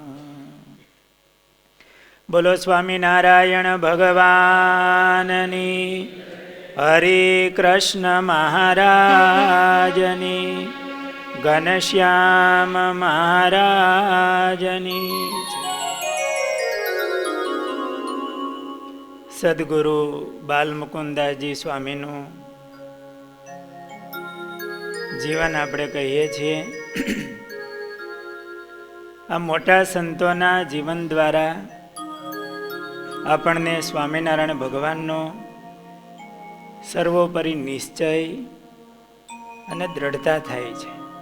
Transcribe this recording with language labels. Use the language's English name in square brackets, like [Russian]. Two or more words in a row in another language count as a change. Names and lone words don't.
[Gujarati] બોલો સ્વામીનારાયણ ભગવાનની, હરે કૃષ્ણ મહારાજની, ઘનશ્યામ મહારાજની। सद्गुरु बालमुकुंदासजी स्वामीનું જીવન આપણે કહીએ છીએ। આ મોટા સંતોના જીવન દ્વારા આપણને સ્વામિનારાયણ ભગવાનનો સર્વોપરી નિશ્ચય અને દ્રઢતા થાય છે।